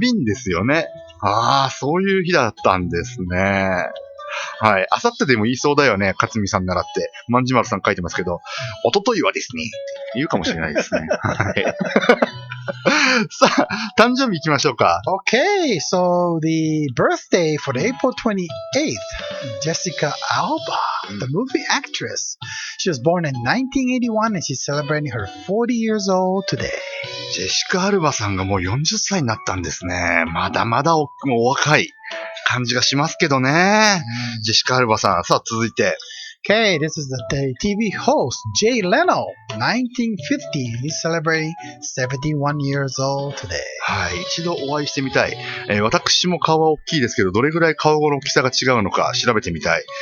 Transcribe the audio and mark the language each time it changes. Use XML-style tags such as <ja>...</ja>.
<ja>瓶ですよね。ああ、そういう日だったんですね。はい。あさってでも言いそうだよね、勝美さんならって。万次丸さん書いてますけど、一昨日はですね、言うかもしれないですね。はい。さあ、誕生日行きましょうか。</ja> <en>Okay, so the birthday for the April 28th, Jessica Alba, the movie actress. She was born in 1981 and she's celebrating her 40 years old today.</en> <ja>ジェシカ・アルバさんがもう40歳になったんですね。まだまだもうお若い感じがしますけどね。ジェシカ・アルバさん。さあ、続いて。</ja> <en>Okay, this is the TV host, Jay Leno, 1950. He's celebrating 71 years old today.</en> <ja>はい、一度お会いしてみたい。私も顔は大きいですけど、どれぐらい顔の大きさが違うのか調べてみたい。</ja>